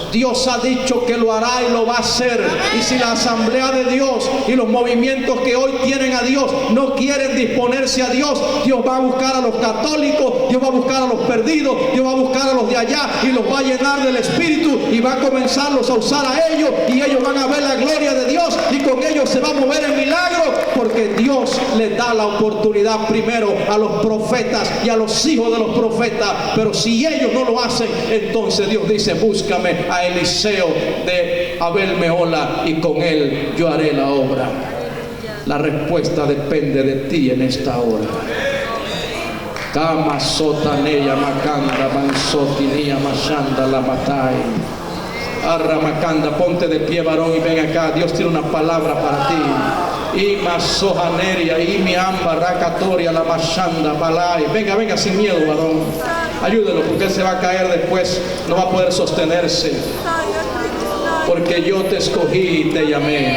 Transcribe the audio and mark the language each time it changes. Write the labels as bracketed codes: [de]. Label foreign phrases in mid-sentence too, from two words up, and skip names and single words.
[es] Dios ha dicho que lo hará y lo va a hacer. Y si la Asamblea de Dios y los movimientos que hoy tienen a Dios no quieren disponerse a Dios, Dios va a buscar a los católicos, Dios va a buscar a los perdidos, Dios va a buscar a los de allá y los va a llenar del Espíritu, y va a comenzarlos a usar a ellos, y ellos van a ver la gloria de Dios, y con ellos se va a mover el milagro, porque Dios les da la oportunidad primero a los profetas y a los hijos de los profetas. Pero si ellos no lo hacen, entonces Dios dice: búscame a Eliseo de Abel Mehola, y con él yo haré la obra. La respuesta depende de ti en esta hora. Kama sotaneya makanda mansotinia mashanda la batai. Arramakanda, ponte de pie, varón, y ven acá. Dios tiene una palabra para ti. Y masojaneria, y mi amba rakatoria la mashanda balai. Venga, venga sin miedo, varón. Ayúdelo, porque él se va a caer después, no va a poder sostenerse. Porque yo te escogí y te llamé.